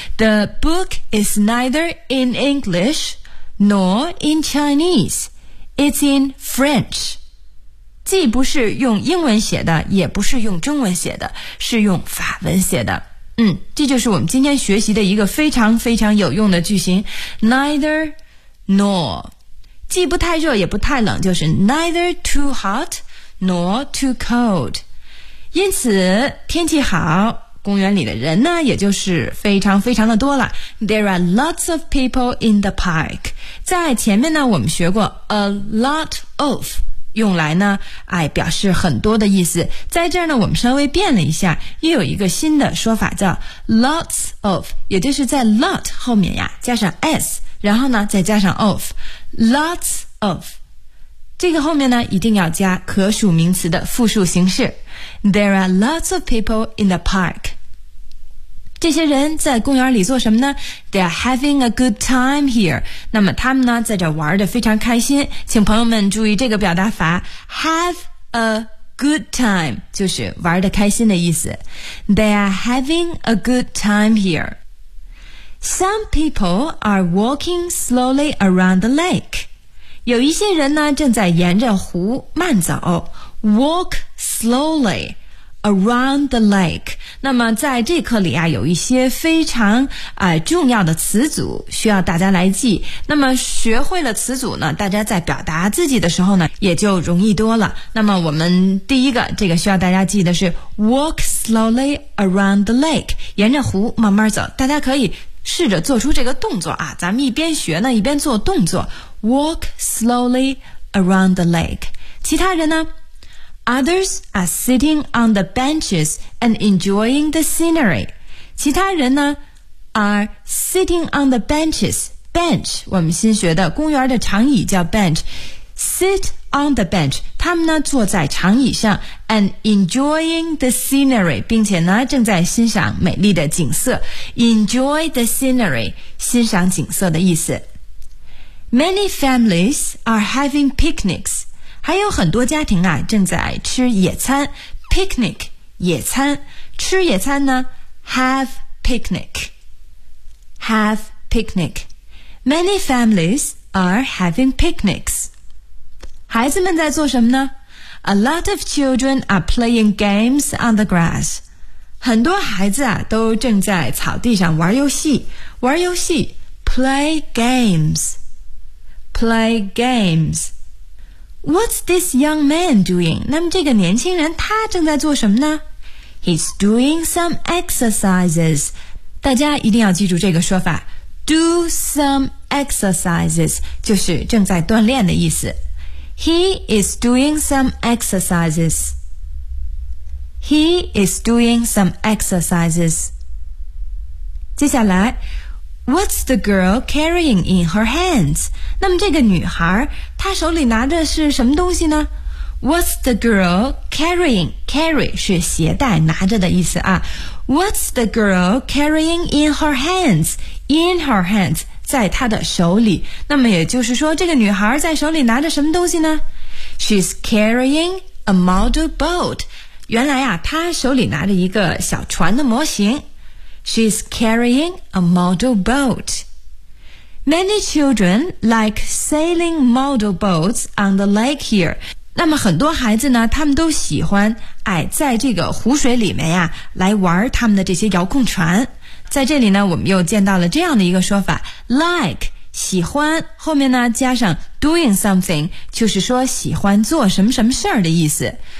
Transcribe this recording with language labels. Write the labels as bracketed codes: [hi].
[en] The book is neither in English nor in Chinese, it's in French. [zh] 既不是用英文写的，也不是用中文写的，是用法文写的。嗯，这就是我们今天学习的一个非常非常有用的句型 ， [en] neither nor， [zh] 既不太热也不太冷，就是 [en] neither too hot nor too cold。 [zh] 因此，天气好，公园里的人呢，也就是非常非常的多了。 [en] There are lots of people in the park。 [zh] 在前面呢，我们学过 a lot of。用来呢，哎，表示很多的意思。在这儿呢，我们稍微变了一下，又有一个新的说法叫 [en] lots of， [zh] 也就是在 lot 后面呀加上 s， 然后呢再加上 of， lots of。这个后面呢一定要加可数名词的复数形式。 [en] There are lots of people in the park。 [zh] 这些人在公园里做什么呢？ [en] They are having a good time here。 [zh] 那么他们呢在这玩得非常开心。请朋友们注意这个表达法， [en] Have a good time [zh] 就是玩得开心的意思。 [en] They are having a good time here。 Some people are walking slowly around the lake。 [zh] 有一些人呢正在沿着湖慢走。 [en] Walk slowlyAround the lake。 [zh] 那么在这课里啊，有一些非常重要的词组需要大家来记。那么学会了词组呢，大家在表达自己的时候呢也就容易多了。那么我们第一个这个需要大家记的是 [en] Walk slowly around the lake， [zh] 沿着湖慢慢走。大家可以试着做出这个动作啊，咱们一边学呢一边做动作。 [en] Walk slowly around the lake。 [zh] 其他人呢， [en] Others are sitting on the benches and enjoying the scenery. [zh] 其他人呢 [en] are sitting on the benches. [zh] Bench, 我们新学的公园的长椅叫 bench. [en] Sit on the bench, [zh] 他们呢坐在长椅上 [en] and enjoying the scenery, [zh] 并且呢正在欣赏美丽的景色。 [en] Enjoy the scenery, [zh] 欣赏景色的意思。 [en] Many families are having picnics. [zh] 还有很多家庭啊正在吃野餐。 picnic 野餐，吃野餐呢 [en] have picnic， have picnic。 Many families are having picnics。 [zh] 孩子们在做什么呢？ [en] A lot of children are playing games on the grass。 [zh] 很多孩子啊都正在草地上玩游戏。玩游戏 [en] play games， play games。 What's this young man doing? [zh] 那么这个年轻人他正在做什么呢？ [en] He's doing some exercises. [zh] 大家一定要记住这个说法， [en] Do some exercises [zh] 就是正在锻炼的意思。 [en] He is doing some exercises. He is doing some exercises. [zh] 接下来， [en] What's the girl carrying in her hands? [zh] 那么这个女孩她手里拿着是什么东西呢？ [en] What's the girl carrying? [zh] Carry 是携带拿着的意思啊。 [en] What's the girl carrying in her hands? In her hands [zh] 在她的手里。那么也就是说这个女孩在手里拿着什么东西呢？ [en] She's carrying a model boat. [zh] 原来啊她手里拿着一个小船的模型。 [en] She's carrying a model boat. Many children like sailing model boats on the lake here. [zh] 那么很多孩子呢，他们都喜欢哎，在这个湖水里面呀，来玩他们的这些遥控船。在这里呢，我们又见到了这样的一个说法 ，like 喜欢后面呢加上 [en] doing something， [zh] 就是说喜欢做什么什么事儿的意思。